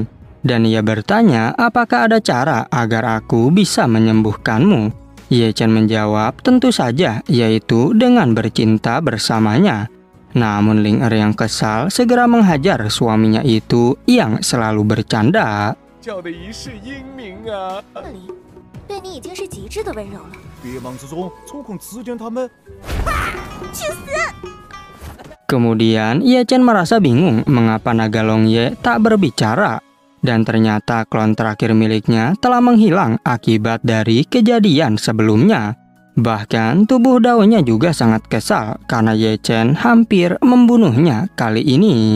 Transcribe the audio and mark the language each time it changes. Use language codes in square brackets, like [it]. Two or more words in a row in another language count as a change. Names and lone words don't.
[id] Dan ia bertanya apakah ada cara agar aku bisa menyembuhkanmu. Ye Chen menjawab tentu saja, yaitu dengan bercinta bersamanya. Namun Ling Er yang kesal segera menghajar suaminya itu yang selalu bercanda. [zh] 叫的一世英名啊！你对你已经是极致的温柔了。别忙之中抽空指点他们。去死！ [id] Kemudian Ye Chen merasa bingung mengapa naga Long Ye tak berbicara. Dan ternyata klon terakhir miliknya telah menghilang akibat dari kejadian sebelumnya. Bahkan tubuh Daonya juga sangat kesal karena Ye Chen hampir membunuhnya kali ini.